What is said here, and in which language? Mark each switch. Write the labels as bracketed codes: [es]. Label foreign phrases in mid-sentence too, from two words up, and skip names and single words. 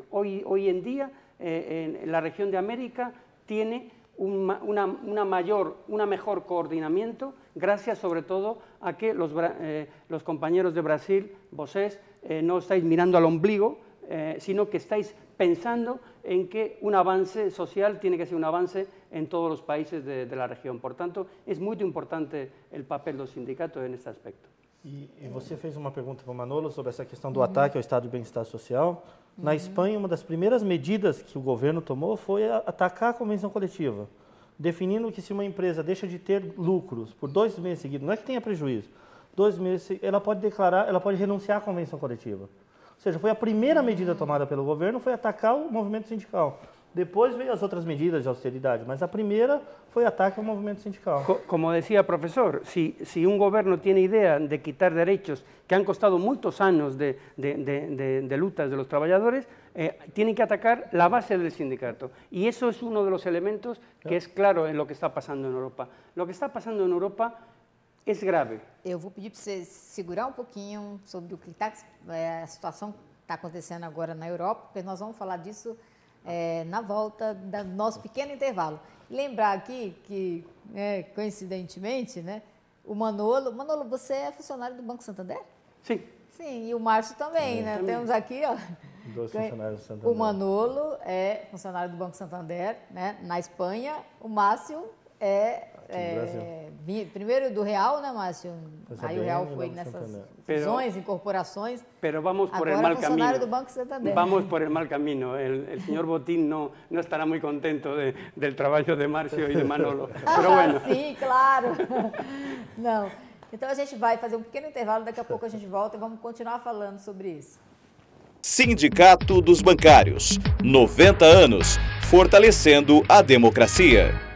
[es] Hoy en día, en la región de América tiene una mejor coordinamiento, gracias sobre todo a que los compañeros de Brasil, vosotros, no estáis mirando al ombligo, sino que estáis pensando en que un avance social tiene que ser un avance en todos los países de la región. Por tanto, es muy importante el papel dos sindicatos en este aspecto. [pt] E você fez uma pergunta para o Manolo sobre essa questão do ataque ao Estado de Bem-Estar Social. Na Espanha, uma das primeiras medidas que o governo tomou foi atacar a convenção coletiva, definindo que se uma empresa deixa de ter lucros por 2 meses seguidos, não é que tenha prejuízo, 2 meses, ela pode renunciar à convenção coletiva. Ou seja, foi a primeira medida tomada pelo governo, foi atacar o movimento sindical. Depois veio as outras medidas de austeridade, mas a primeira foi ataque ao movimento sindical. [es] Como decía el profesor, si un gobierno tiene idea de quitar derechos que han costado muchos años de lutas de los trabajadores, tiene que atacar la base del sindicato. Y eso es uno de los elementos que es claro en lo que está pasando en Europa. Lo que está pasando en Europa es grave. [pt] Eu vou pedir para você segurar um pouquinho sobre o que a situação que está acontecendo agora na Europa, porque nós vamos falar disso na volta do nosso pequeno intervalo. Lembrar aqui que, coincidentemente, né, o Manolo, você é funcionário do Banco Santander? Sim. Sim, e o Márcio também, né? Também. Temos aqui, ó. 2 funcionários do Santander. O Manolo é funcionário do Banco Santander, né, na Espanha. O Márcio primeiro do Real, né, Márcio? Aí o Real foi nessas fusões, incorporações. [es] Pero vamos por el [pt] Agora [es] mal [pt] funcionário [es] camino. [pt] do Banco Santander. [es] Vamos por el mal camino. El señor Botín no estará muy contento del trabajo de Márcio y de Manolo. Pero bueno. [pt] Sim, claro. Não. Então a gente vai fazer um pequeno intervalo, daqui a pouco a gente volta e vamos continuar falando sobre isso. Sindicato dos Bancários. 90 anos, fortalecendo a democracia.